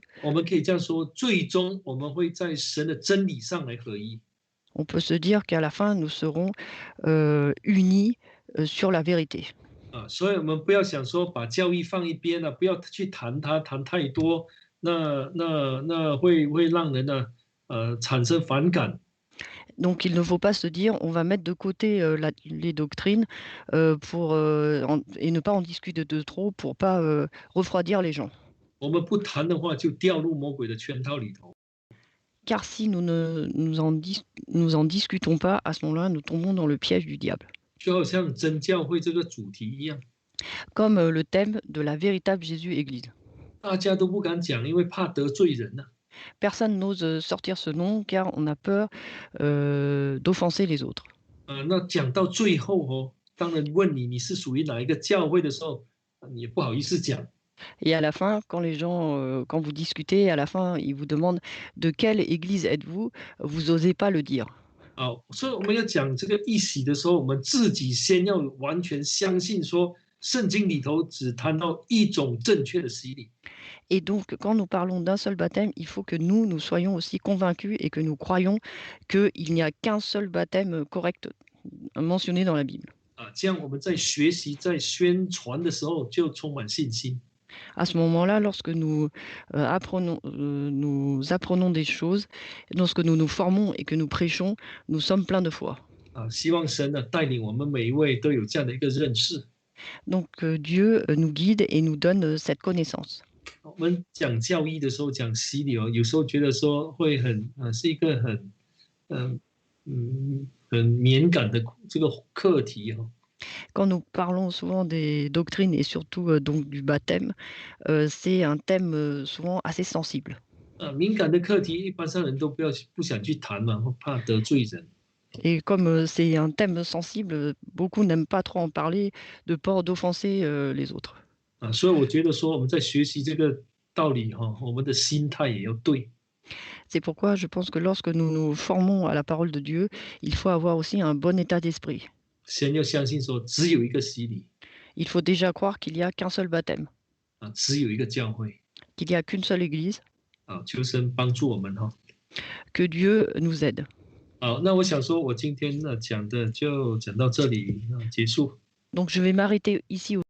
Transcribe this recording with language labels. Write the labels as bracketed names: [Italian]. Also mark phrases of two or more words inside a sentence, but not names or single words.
[Chinese] 我们可以这样说：最终我们会在神的真理上来合一。 [French] on peut se dire qu'à la fin, nous serons unis sur la vérité. [Chinese] 啊，所以我们不要想说把教义放一边了，不要去谈它，谈太多，那会让人呢产生反感。 [French] Donc, il ne faut pas se dire on va mettre de côté les doctrines et ne pas en discuter de trop pour pas refroidir les gens. [Chinese] 我们不谈的话，就掉入魔鬼的圈套里头。 [French] Car si nous ne nous en discutons pas, à ce moment-là, nous tombons dans le piège du diable. [Chinese] 就好像真教会这个主题一样， [French] Comme le thème de la véritable Jésus-Église. [Chinese] 大家都不敢讲，因为怕得罪人呐、 [French] Personne n'ose sortir ce nom car on a peur d'offenser les autres. [Chinese] 那讲到最后哦，当人问你是属于哪一个教会的时候，你也不好意思讲。 [French] Et à la fin, quand les gens, quand vous discutez, à la fin, ils vous demandent: «De quelle église êtes-vous?» vous osez pas le dire. [Chinese] 好，所以我们要讲这个一洗的时候，我们自己先要完全相信说，圣经里头只谈到一种正确的洗礼。 [French] Et donc quand nous parlons d'un seul baptême, il faut que nous soyons aussi convaincus et que nous croyons qu'il n'y a qu'un seul baptême, correct, mentionné dans la Bible. [Chinese] 这样我们在学习、在宣传的时候就充满信心。 [French] À ce moment-là, lorsque nous apprenons des choses, lorsque nous nous formons et que nous prêchons, nous sommes pleins de foi. [Chinese] 希望神呢带领我们每一位都有这样的一个认识。 [French] Donc Dieu, nous guide et nous donne, cette connaissance. [Chinese] 我们讲教义的时候，讲洗礼有时候觉得说会是一个很敏感的这个课题。 [French] Quand nous parlons souvent des doctrines et surtout, donc du baptême, c'est un thème, souvent assez sensible. [Chinese] 敏感的课题一般上人都不想去谈嘛，怕得罪人。 [French] Et comme, c'est un thème sensible, beaucoup n'aiment pas trop en parler, de peur d'offenser, les autres. [Chinese] 所以我觉得说我们在学习这个道理我们的心态也要对。 [French] C'est pourquoi je pense que lorsque nous nous formons à la parole de Dieu, il faut avoir aussi un bon état d'esprit. [Chinese] 先要相信说只有一个洗礼 [French] Il faut déjà croire qu'il y a qu'un seul baptême, [Chinese] 只有一个教会 [French] qu'il y a qu'une seule église, [Chinese] 求神帮助我们 [French] que Dieu nous aide. [Chinese] 好，那我想说，我今天呢讲的就讲到这里结束。 [French] Donc je vais m'arrêter ici